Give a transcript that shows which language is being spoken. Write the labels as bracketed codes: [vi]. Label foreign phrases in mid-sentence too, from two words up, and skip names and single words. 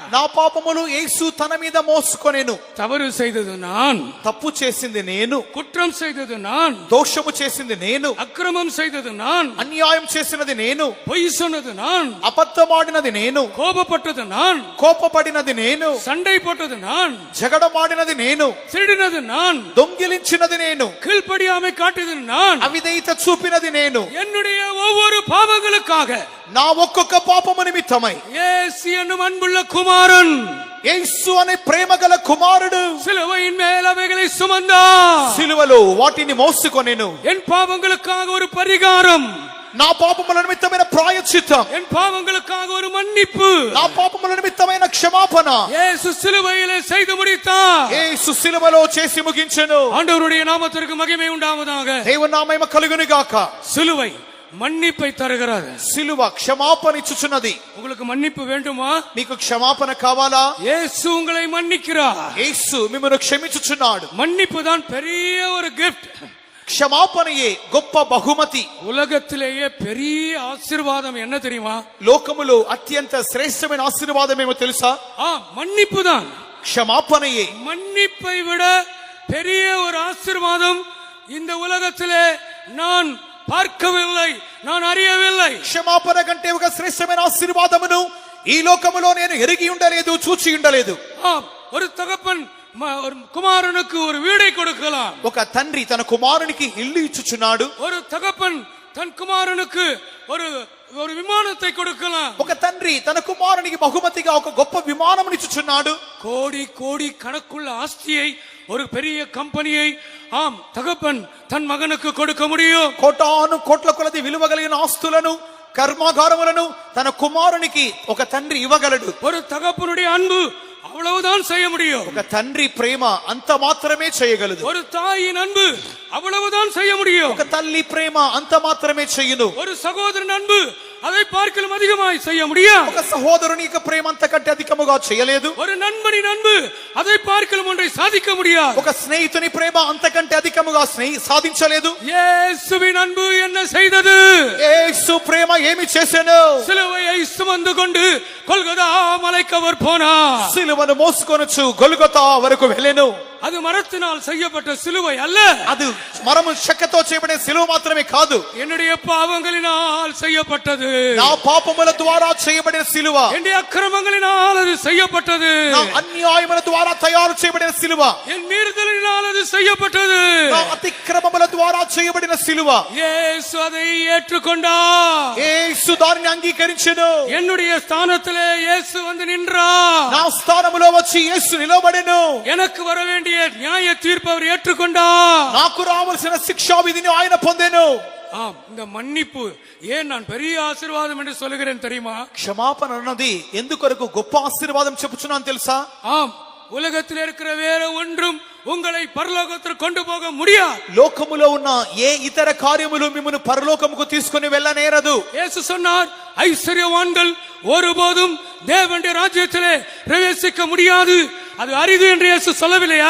[te] నా పాపములు యేసు తన మీద మోసుకొనెను. [ta] தவறு செய்தது நான், [te] తప్పు చేసింది నేను, [ta] குற்றம் செய்தது நான், [te] దోషము చేసింది నేను, [ta] அக்கிரமம் செய்தது நான், [te] అన్యాయం చేసినది నేను, [ta] பொய் சொன்னது நான், [te] అబద్ధమాడినది నేను, [ta] கோபப்பட்டது நான், [te] కోపపడినది నేను, [ta] சண்டை போட்டது நான், [te] జగడమాడినది నేను, [ta] திருடினது நான், [te] దొంగిలించినది నేను, [ta] கீழ்ப்படியாமை காட்டியது நான், [te] అవిధేయత చూపినది నేను. [ta] என்னுடைய ஒவ்வொரு பாவங்களுக்காக [te] నా ఒక్కొక్క పాపము నిమిత్తమై [ta] இயேசு என்னும் அன்புள்ள குமாரன் [te] యేసు అనే ప్రేమగల కుమారుడు [ta] சிலுவையின் மேல் அவைகளை சுமந்தார். [te] సిలువలో వాటిని మోసుకొనెను. [ta] என் பாவங்களுக்காக ஒரு பரிகாரம், [te] నా పాపముల నిమిత్తమైన ప్రాయశ్చిత్తం, [ta] என் பாவங்களுக்காக ஒரு மன்னிப்பு [te] నా పాపముల నిమిత్తమైన క్షమాపణ [ta] இயேசு சிலுவையிலே செய்து முடித்தார். [te] యేసు సిలువలో చేసి ముగించెను. [ta] ஆண்டவருடைய நாமத்திற்கு மகிமை உண்டாவதாக. [te] దేవుని నామము కలుగును గాక. [ta] சிலுவை மன்னிப்பை தருகிறது. [te] సిలువ క్షమాపణ ఇచ్చుచున్నది. [ta] உங்களுக்கு மன்னிப்பு வேண்டுமா? [te] మీకు క్షమాపణ కావాలా? [ta] இயேசு உங்களை மன்னிக்கிறார். [te] యేసు మిమ్మల్ని క్షమించుచున్నాడు. [ta] மன்னிப்பு தான் பெரிய ஒரு கிஃப்ட். [te] క్షమాపణయే గొప్ప బహుమతి. [ta] உலகத்திலேயே பெரிய ஆசீர்வாதம் என்ன தெரியுமா? [te] లోకములో అత్యంత శ్రేష్టమైన ఆశీర్వాదం ఏమో తెలుసా? [ta] மன்னிப்பு தான். [te] క్షమాపణయే. [ta] மன்னிப்பை விட பெரிய ஒரு ஆசீர்வாதம் இந்த உலகத்திலே நான் பார்க்கவில்லை, நான் அறியவில்லை. [te] క్షమాపణ కంటే ఒక శ్రేష్టమైన ఆశీర్వాదమును ఈ లోకములో నేను ఎరిగి ఉండలేదు, చూచి ఉండలేదు. [ta] ஆம், ஒரு தகப்பன் ஒரு குமாரனுக்கு ஒரு வீடை கொடுக்கலாம். [te] ఒక తండ్రి తన కుమారునికి ఇల్లు ఇచ్చుచున్నాడు. [ta] ஒரு தகப்பன் தன் குமாரனுக்கு ஒரு விமானத்தை கொடுக்கலாம். [te] ఒక తండ్రి తన కుమారునికి బహుమతిగా ఒక గొప్ప విమానమును ఇచ్చుచున్నాడు. [ta] கோடி கோடி கணக்குள்ள ஆஸ்தியை, ஒரு பெரிய கம்பெனியை ஆம் தகப்பன் தன் மகனுக்கு கொடுக்க முடியும். [te] కోటాను కోట్ల కొలది విలువ కలిగిన ఆస్తులను, కర్మాగారములను తన కుమారునికి ఒక తండ్రి ఇవ్వగలడు. [ta] ஒரு தகப்பனுடைய அன்பு அவ்வளவுதான் செய்ய முடியும். [te] ఒక తండ్రి ప్రేమ అంత మాత్రమే చేయగలదు. [ta] ஒரு தாயின் அன்பு அவ்வளவுதான் செய்ய முடியும். [te] ఒక తల్లి ప్రేమ అంత మాత్రమే చెయ్యును. [ta] ஒரு சகோதரன் அன்பு அதை பார்க்கலும் அதிகமாய் செய்ய முடியும். [te] ఒక సహోదరుని యొక్క ప్రేమ అంతకంటే అధికముగా చేయలేదు. [ta] ஒரு நண்பனின் அன்பு அதை பார்க்கலும் ஒன்றை சாதிக்க முடியாது. [te] ఒక స్నేహితుని ప్రేమ అంతకంటే అధికముగా సాధించలేదు. [ta] இயேசுவின் அன்பு என்ன செய்தது? [te] యేసు ప్రేమ ఏమి చేసెను? [ta] சிலுவையை சுமந்து கொண்டு கொல்கதா மலைக்கு அவர் போனார். [te] సిలువను మోసుకొనుచు గొల్గొతా వరకు వెళ్ళెను. [ta] அது மரத்தினால் செய்யப்பட்ட சிலுவை அல்ல, [te] అది మరము చెక్కతో చేయబడిన సిలువ మాత్రమే కాదు, [ta] என்னுடைய பாவங்களினால் செய்யப்பட்டது. [te] నా పాపముల ద్వారా చేయబడిన సిలువ, [ta] என்னுடைய அக்கிரமங்களினால் அது செய்யப்பட்டது. [te] నా అన్యాయముల ద్వారా తయారు చేయబడిన సిలువ, [ta] என் மீறுதலினால் அது செய்யப்பட்டது. [te] నా అతిక్రమముల ద్వారా చేయబడిన సిలువ. [ta] இயேசு அதை ஏற்றுக்கொண்டார். [te] యేసు దానిని అంగీకరించెను. [ta] என்னுடைய ஸ்தானத்திலே இயேசு வந்து நின்றார். [te] నా స్థానములో వచ్చి యేసు నిలబడెను. [ta] எனக்கு வர வேண்டிய நியாய தீர்ப்பு அவர் ஏற்றுக்கொண்டார். [te] నాకు రావాల్సిన శిక్షా విధిని ఆయన పొందెను. [ta] ஆம், இந்த மன்னிப்பு ஏன் நான் பெரிய ஆசீர்வாదம் என்று சொல்லுகிறேன் தெரியுமா? [te] క్షమాపణ అన్నది ఎందుకొరకు గొప్ప ఆశీర్వాదం చెప్పుచున్నాను తెలుసా? [ta] ஆம், உலகத்தில் இருக்கிற வேற ஒன்றும் உங்களை பரலோகத்திற்கு கொண்டு போக முடியாது. [te] లోకములో ఉన్న ఏ ఇతర కార్యములు మిమ్మల్ని పరలోకముకు తీసుకొని వెళ్ళనేరదు. [ta] இயேசு சொன்னார், ஐஸ்வர்யவான்கள் ஒருபோதும் தேவனுடைய ராஜ்யத்திலே பிரவேசிக்க முடியாது, அது அரிது என்று இயேசு சொல்லவில்லையா?